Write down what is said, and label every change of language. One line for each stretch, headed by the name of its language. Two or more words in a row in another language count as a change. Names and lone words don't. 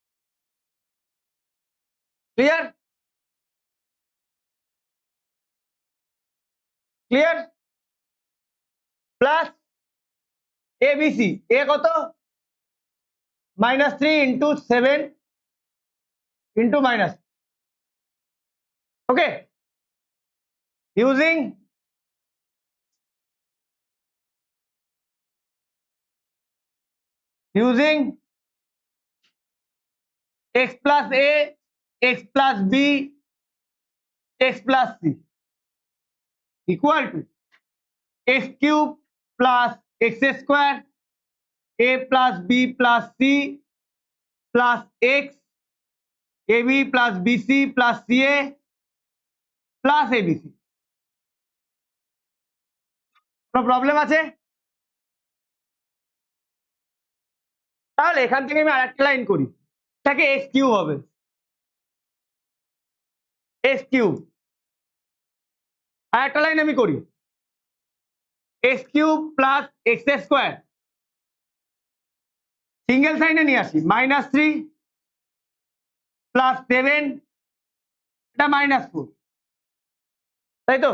English: Clear? Clear? plus abc, a কত, minus 3 into 7 into minus. ওকে, using x plus a x plus b x plus c equal to x cube plus x square a plus b plus c plus x ab plus bc plus ca plus abc।
Bangla: কোনো প্রবলেম আছে? তাহলে এখান থেকে আমি আরেকটা লাইন করি, এটাকে
English: x cube
Bangla: হবে,
English: x cube.
Bangla: আরেকটা লাইন আমি করি,
English: x cube plus x square,
Bangla: সিঙ্গেল সাইনে নিয়ে আসি,
English: minus 3 plus 7
Bangla: এটা মাইনাস 4, তাই তো?